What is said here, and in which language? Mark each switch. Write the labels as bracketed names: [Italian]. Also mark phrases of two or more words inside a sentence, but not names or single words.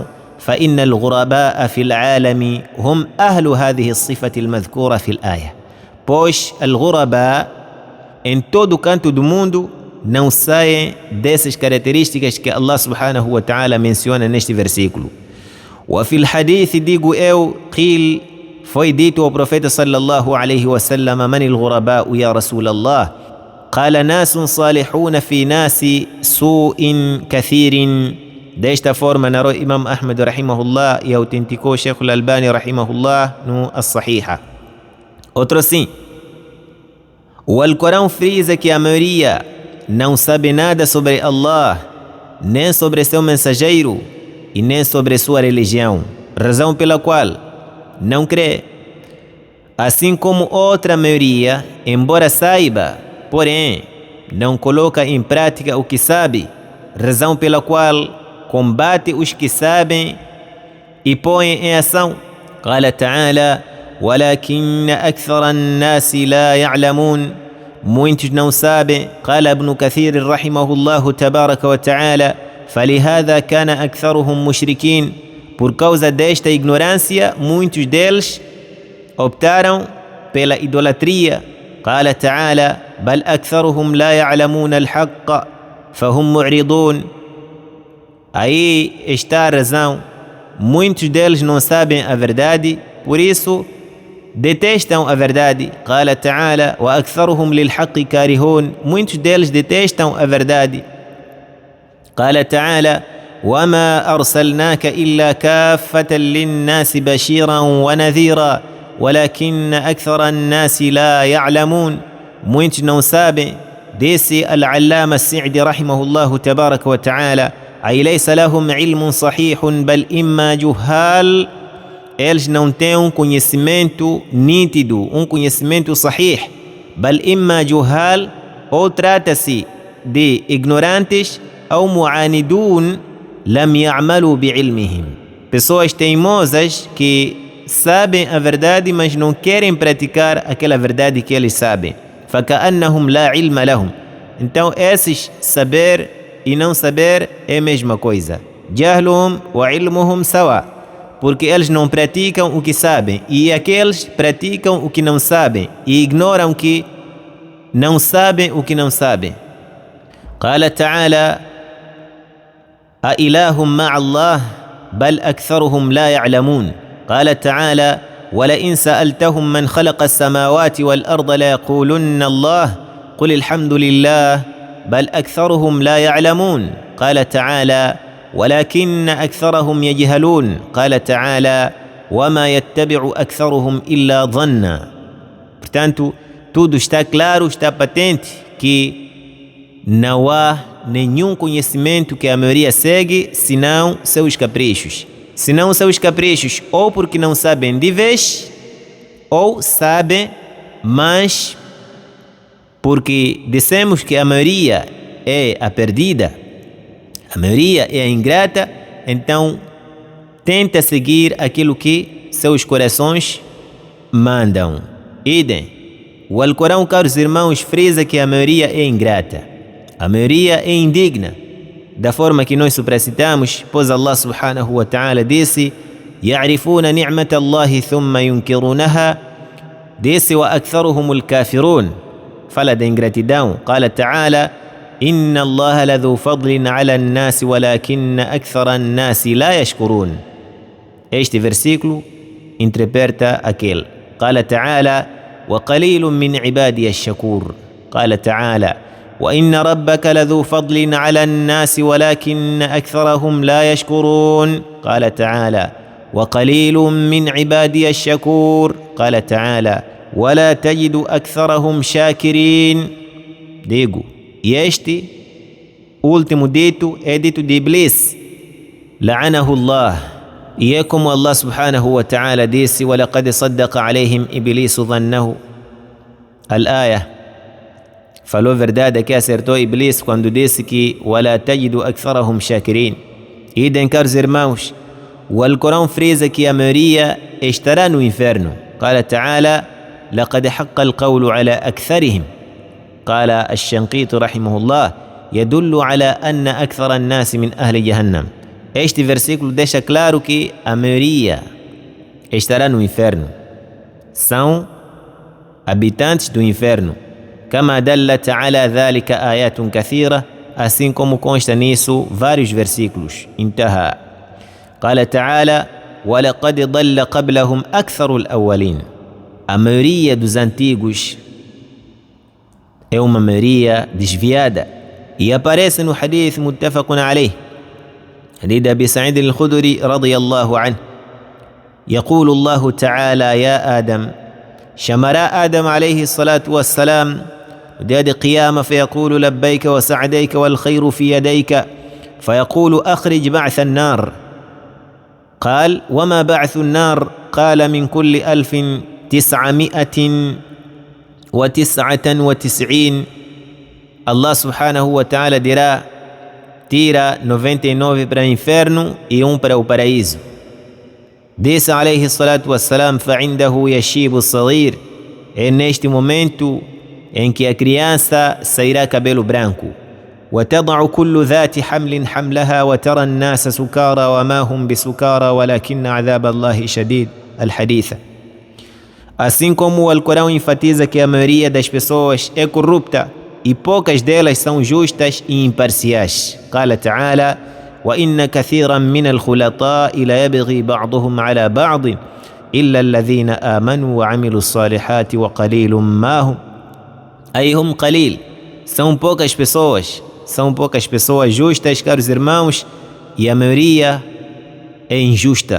[Arabic] فإن الغرباء في العالم هم أهل هذه الصفة المذكورة في الآية. [Portuguese] Pois al-ghuraba em todo canto do mundo não saem dessas características que Allah [Arabic] سبحانه وتعالى [Portuguese] menciona neste versículo. [Arabic] وفي الحديث [Portuguese] digo eu [Arabic] قيل [Portuguese] foi dito ao profeta [Arabic] صلى الله عليه وسلم: من الغرباء يا رسول الله? قال ناس صالحون في ناس سوء كثير. [Portuguese] Desta forma narrou Imam Ahmed rahimahullah e autenticou Sheikh al-Albani rahimahullah no As-Sahiha. Outro sim, o Alcorão frisa que a maioria não sabe nada sobre Allah, nem sobre seu mensageiro e nem sobre sua religião, razão pela qual não crê. Assim como outra maioria, embora saiba, porém não coloca em prática o que sabe, razão pela qual combate os que sabem e põe em ação. [Arabic] قال تعالى: ولكن أكثر الناس لا يعلمون. [Portuguese] Muitos não sabem. [Arabic] قال ابن كثير رحمه الله تبارك وتعالى: فلهذا كان أكثرهم مشركين. [Portuguese] Por causa desta ignorância, muitos deles optaram pela idolatria. [Arabic] قال تعالى: بل أكثرهم لا يعلمون الحق فهم معرضون. [Portuguese] Aí está a razão. Muitos deles não sabem a verdade, por isso detestam a verdade. [Arabic] قال تعالى: وأكثرهم للحق كارهون. [Portuguese] Muitos deles detestam a verdade. [Arabic] قال تعالى: وما أرسلناك إلا كافة للناس بشيرا ونذيرا ولكن أكثر الناس لا يعلمون. [Portuguese] Muitos não sabem. [Arabic] Disse العلامة السعدي رحمه الله تبارك وتعالى: أي ليس لهم علم صحيح بل إما جهال. [Portuguese] Eles não têm um conhecimento nítido, um conhecimento sahih. [Arabic] بل إما جهال, [Portuguese] ou trata-se de ignorantes, ou [Arabic] معاندون لم يعملوا بعلمهم. [Portuguese] Pessoas teimosas que sabem a verdade, mas não querem praticar aquela verdade que eles sabem. [Arabic] فكأنهم لا علم لهم. [Portuguese] Então esses saber e não saber é a mesma coisa. [Arabic] جهلهم وعلمهم سواء. [Portuguese] Porque eles não praticam o que sabem, e aqueles praticam o que não sabem, e ignoram que não sabem o que não sabem. [Arabic] قال تعالى: أإله مع الله بل أكثرهم لا يعلمون. قال تعالى: ولئن سألتهم من خلق السماوات والأرض ليقولن الله قل الحمد لله بل أكثرهم لا يعلمون. قال تعالى: ولكن أكثرهم يجهلون. قال تعالى: وما يتبع أكثرهم إلا ظنا. [Portuguese] Portanto, tudo está claro, está patente que não há nenhum conhecimento que a maioria segue senão seus caprichos. Senão seus caprichos, ou porque não sabem de vez, ou sabem, mas porque dissemos que a maioria é a perdida, a maioria é a ingrata, então tenta seguir aquilo que seus corações mandam. Idem, o Alcorão, caros irmãos, frisa que a maioria é ingrata, a maioria é indigna, da forma que nós supracitamos, pois Allah [Arabic] سبحانه وتعالى [Portuguese] disse: [Arabic] يعرفون نعمة الله ثم ينكرونها. Disse: وأكثرهم الكافرون. [Portuguese] Fala da ingratidão. [Arabic] قال تعالى: إن الله لذو فضل على الناس ولكن أكثر الناس لا يشكرون. [Portuguese] Este versículo interpreta aquele. [Arabic] قال تعالى: وقليل من عبادي الشكور. قال تعالى: وإن ربك لذو فضل على الناس ولكن أكثرهم لا يشكرون. قال تعالى: وقليل من عبادي الشكور. قال تعالى: ولا تجد أكثرهم شاكرين. [Portuguese] Digo, e este último dito é dito de Iblis, [Arabic] لعنه الله. [Portuguese] E é como [Arabic] Allah سبحانه وتعالى disse: وَلَقَدْ صَدَّقَ عَلَيْهِمْ إِبْلِيسُ ظَنَّهُ. [Portuguese] Al-Aya falou verdade, que acertou Iblis quando disse que [Arabic] وَلَا تَجِدُ أَكْثَرَهُمْ شَاكِرِينَ. [Portuguese] Idem, caros irmãos, o Alcorão frisa que a maioria estará no inferno. [Arabic] قال تعالى: لقد حق القول على أكثرهم. قال الشنقيط رحمه الله: يدل على أن أكثر الناس من أهل جهنم. [Portuguese] Este versículo deixa claro que a maioria estará no inferno. São habitantes do inferno. [Arabic] كما دلت على ذلك آيات كثيرة. [Portuguese] Assim como consta nisso vários versículos. [Arabic] انتهى. قال تعالى: وَلَقَدْ ضَلَّ قَبْلَهُمْ أَكْثَرُ الْأَوَّلِينَ. [Portuguese] A maioria dos antigos é uma maioria desviada. E aparece no hadith [Arabic] متفق عليه، حديث أبي سعيد الخدري رضي الله عنه, يقول الله تعالى يا آدم، شمراء آدم عليه الصلاة والسلام وداد قيامة فيقول لبيك وسعديك والخير في يديك، فيقول أخرج بعث النار. قال وما بعث النار؟ قال من كل [Portuguese] 1999 Allah [Arabic] سبحانه وتعالى [Portuguese] dirá: tira 99 para o inferno e para o paraíso. [Arabic] Disse عليه الصلاة والسلام: فعنده يشيب الصغير. [Portuguese] É neste momento em que a criança sairá cabelo branco. [Arabic] وتضع كل ذات حمل حملها وترى الناس سكارى وما هم بسكارى ولكن عذاب الله شديد. الحديث. [Portuguese] Assim como o Alcorão enfatiza que a maioria das pessoas é corrupta e poucas delas são justas e imparciais. [Arabic] قال تعالى: وإن كثيرا من الخلطاء ليبغي بعضهم على بعض إلا الذين آمنوا وعملوا الصالحات وقليل ما هم. أي هم قليل. [Portuguese] São poucas pessoas justas, caros irmãos, e a maioria é injusta.